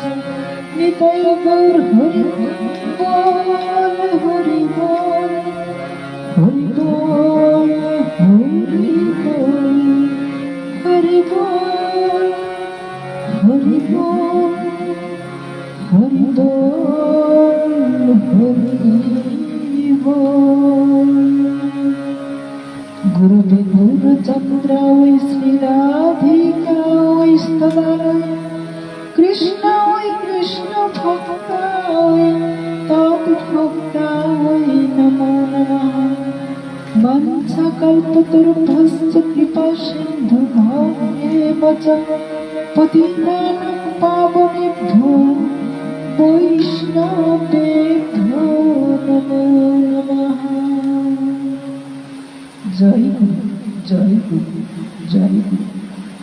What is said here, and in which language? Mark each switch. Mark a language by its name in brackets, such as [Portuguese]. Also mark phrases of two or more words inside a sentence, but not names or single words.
[Bangla] নিতাই গৌর হরি বল, হরি বল, হরি বল, হরি বল, হরি বল, হরি বল, হরি বল, হরি বল। [Sanskrit] গুরুবে গুরুচন্দ্র ওই শ্রী রাধিকা ওই স্তবালয়, কৃষ্ণ ওই কৃষ্ণ ভক্তা ওই তদ্ভক্তা ওই নমো নমঃ। বাঞ্ছা কল্পতরুভ্যশ্চ কৃপা সিন্ধু ভবেব চ পতিতানাং পাবনেভ্যো বৈষ্ণবেভ্যো নমো নমঃ। [Bangla] জয় গুরু, জয় গুরু, জয় গুরু।